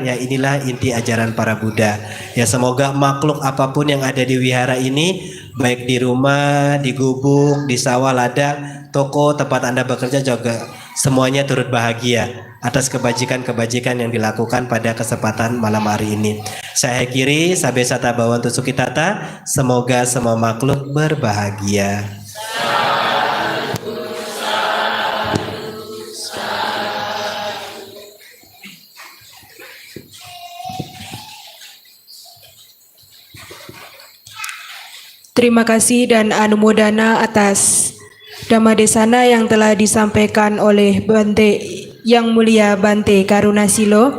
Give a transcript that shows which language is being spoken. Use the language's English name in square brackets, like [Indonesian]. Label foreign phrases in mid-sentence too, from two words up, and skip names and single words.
[Indonesian] Ya, inilah inti ajaran para Buddha. Ya, semoga makhluk apapun yang ada di wihara ini, baik di rumah, di gubuk, di sawah, ladang, toko, tempat Anda bekerja juga semuanya turut bahagia atas kebajikan-kebajikan yang dilakukan pada kesempatan malam hari ini. Saya akhiri, [Pali] sabe sata bawantu sukitata, [Indonesian] semoga semua makhluk berbahagia. Terima kasih dan anumodana atas Dhammadesana yang telah disampaikan oleh Bante Yang Mulia Bante Karunasilo.